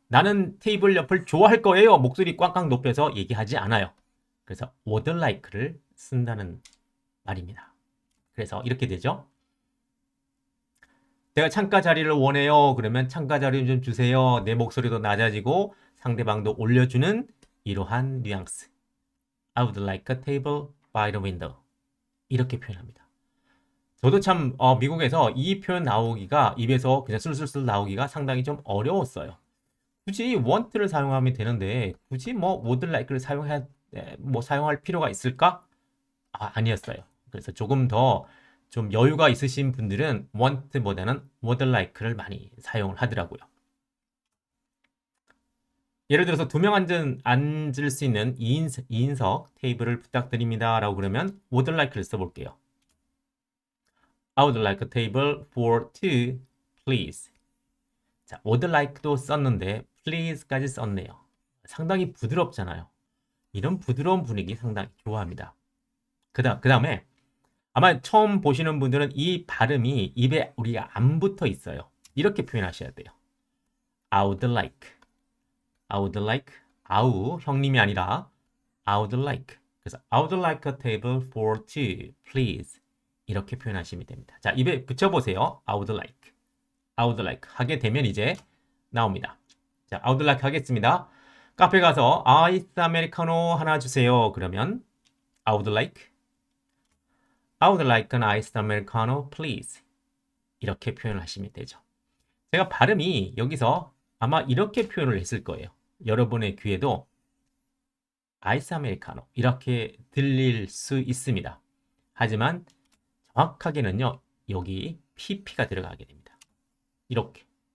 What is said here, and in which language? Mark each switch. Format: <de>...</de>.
<ko>나는 테이블 옆을 좋아할 거예요. 목소리 꽝꽝 높여서 얘기하지 않아요. 그래서 would like를 쓴다는 말입니다. 그래서 이렇게 되죠. 내가 창가 자리를 원해요. 그러면 창가 자리 좀 주세요. 내 목소리도 낮아지고 상대방도 올려주는 이러한 뉘앙스.</ko> <en>I would like a table by the window.</en> <ko>이렇게 표현합니다. 저도 참 미국에서 이 표현 나오기가 입에서 그냥 술술술 나오기가 상당히 좀 어려웠어요. 굳이 want를 사용하면 되는데 굳이 would like를 사용할 필요가 있을까? 아니었어요. 그래서 조금 더 좀 여유가 있으신 분들은 want보다는 would like를 많이 사용을 하더라고요. 예를 들어서 2명 앉을 수 있는 2인석 테이블을 부탁드립니다 라고 그러면 would like를 써볼게요.</ko> <en>I would like a table for two, please.</en> <ko>자, would like도 썼는데 please까지 썼네요. 상당히 부드럽잖아요. 이런 부드러운 분위기 상당히 좋아합니다. 그 다음에 아마 처음 보시는 분들은 이 발음이 입에 우리가 안 붙어 있어요. 이렇게 표현하셔야 돼요.</ko> <en>I would like. I would like.</en> <ko>아우, 형님이 아니라</ko> <en>I would like.</en> <ko>그래서</ko> <en>I would like a table for two, please.</en> <ko>이렇게 표현하시면 됩니다. 자, 입에 붙여보세요.</ko> <en>I would like. I would like.</en> <ko>하게 되면 이제 나옵니다. 자,</ko> <en>I would like</en> <ko>하겠습니다. 카페 가서 아이스 아메리카노 하나 주세요. 그러면</ko> <en>I would like. I would like an iced americano, please.</en> <ko>이렇게 표현을 하시면 되죠. 제가 발음이 여기서 아마 이렇게 표현을 했을 거예요. 여러분의 귀에도 아이스 아메리카노 이렇게 들릴 수 있습니다. 하지만 정확하게는요. 여기 pp가 들어가게 됩니다. 이렇게.</ko>